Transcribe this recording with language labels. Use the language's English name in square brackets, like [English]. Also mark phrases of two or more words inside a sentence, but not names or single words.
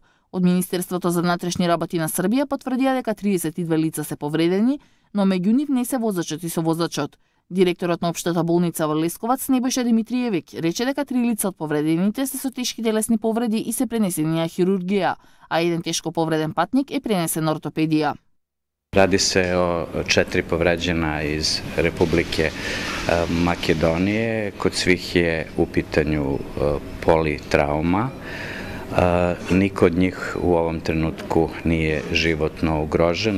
[Macedonian] Од Министерството за внатрешни работи на Србија потврдија дека 32 лица се повредени, но меѓу нив не се возачот и совозачот. Директорот на Општата болница во Лесковац Небојша Димитриевик рече дека 3 лица од повредените се со тешки телесни повреди и се пренесени на хирургија, а еден тешко повреден патник е пренесен на ортопедија. [Serbian] Radi se o 4 povređena iz Republike Makedonije. Kod svih je u pitanju politrauma. Niko od njih u ovom trenutku nije životno ugrožen.